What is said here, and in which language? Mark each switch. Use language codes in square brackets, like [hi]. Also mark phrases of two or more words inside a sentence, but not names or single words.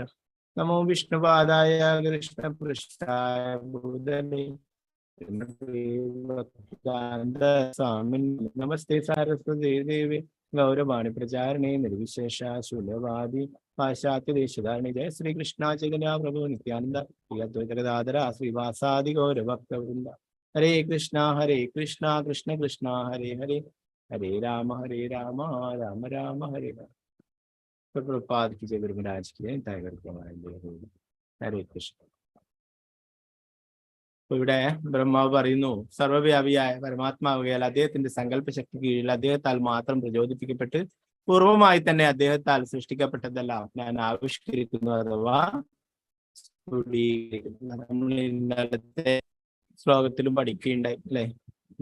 [sa] നമോ വിഷ്ണുപാദായ കൃഷ്ണപൃഷ്ഠായ ഭൂതലേ സ്വാമിൻ നമസ്തേ സാരസ്വതേ ദേവി ഗൗരവാണി പ്രചാരണേ നിർവിശേഷ ശൂലവാദി പാശ്ചാത്യ ദേശധാരണി. ജയ ശ്രീകൃഷ്ണ ചൈതന്യ പ്രഭു നിത്യാനന്ദ ശ്രീ ശ്രീവാസാദി ഗൗരഭക്തവൃന്ദ. ഹരേ കൃഷ്ണ കൃഷ്ണ കൃഷ്ണ ഹരേ ഹരേ ഹരേ രാമ രാമ രാമ ഹരേ ഹരേ. [hi] പ്രഭുപാദ് की जय, गुरु महाराज की जय, [sa] ഹരേ കൃഷ്ണ. [ml] ഇവിടെ ബ്രഹ്മാവ് പറയുന്നു, സർവ്വവ്യാപിയായ പരമാത്മാവുകയാൽ അദ്ദേഹത്തിന്റെ സങ്കല്പ ശക്തി കീഴിൽ അദ്ദേഹത്താൽ മാത്രം പ്രചോദിപ്പിക്കപ്പെട്ട് പൂർവമായി തന്നെ അദ്ദേഹത്താൽ സൃഷ്ടിക്കപ്പെട്ടതല്ല ഞാൻ ആവിഷ്കരിക്കുന്നു അഥവാ നമ്മൾ ഇന്നലത്തെ ശ്ലോകത്തിലും പഠിക്കുകയുണ്ടായി അല്ലെ.